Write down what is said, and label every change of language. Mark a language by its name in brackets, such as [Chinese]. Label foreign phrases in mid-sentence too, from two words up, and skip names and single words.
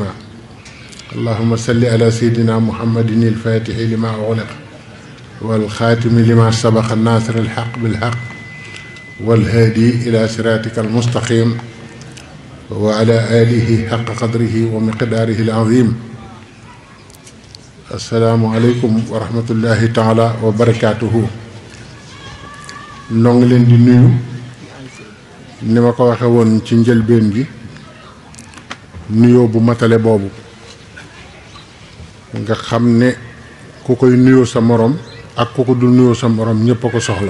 [Arabic] اللهم صل على سيدنا محمد الفاتح لما أغلق والخاتم لما سبق الناصر الحق بالحق والهادي إلى صراطك المستقيم وعلى آله حق قدره ومقداره العظيم. السلام عليكم ورحمة الله تعالى وبركاته. [Wolof] noo ngi leen di nuyu ni ma ko waxe woon ci njëlbeen gi nuyoo bu matale boobu nga xam ne ku koy nuyoo sa morom ak ku ko dul nuyoo sa morom ñëpp a ko soxla.